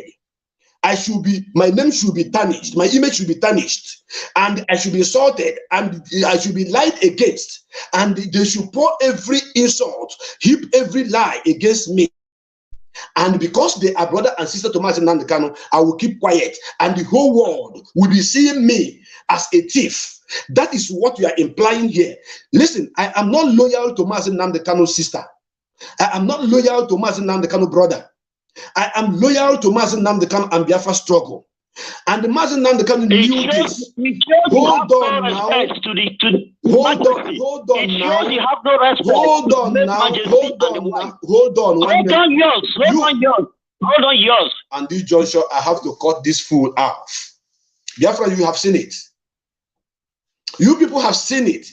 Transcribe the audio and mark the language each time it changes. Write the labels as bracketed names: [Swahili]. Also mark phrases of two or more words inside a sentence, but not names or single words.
[English] My name should be tarnished, my image should be tarnished, and I should be insulted, and I should be lied against, and they should pour every insult, heap every lie against me. And because they are brother and sister to Mazi Nnamdi Kanu, I will keep quiet, and the whole world will be seeing me as a thief. That is what you are implying here. Listen, I am not loyal to Mazi Nnamdi Kanu's sister. I am not loyal to Mazi Nnamdi Kanu's brother. I am loyal to Mazi Nnamdi Kanu and Biafra struggle. And the Mazi Nnamdi Kanu knew this. Hold on now. Hold on yours. And this Joshua, I have to cut this fool off. Biafra, you have seen it. You people have seen it.